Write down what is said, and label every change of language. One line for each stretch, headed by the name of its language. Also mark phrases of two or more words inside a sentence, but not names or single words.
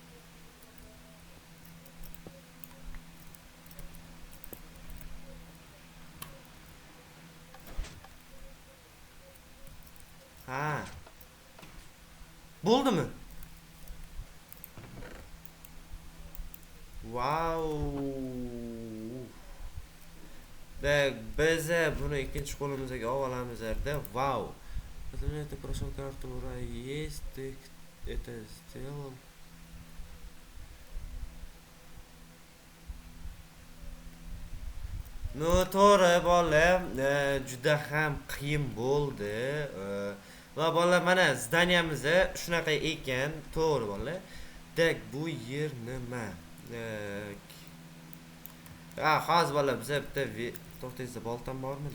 Uzbek: Bo'ldimi? Wow. Так, biz buni ikkinchi qo'limizga olamiz-da. Wow.
Russian: Это прошел карту ура, есть, ты это сделал. No,
Uzbek: to'g'ri bola, juda ham qiyin bo'ldi. Va bola, mana zdaniyamiz shunaqa ekan, to'g'ri bola. Tak, bu yer nima? Ha, hozir bola biza bitta to'xtangizda boltam bormidi?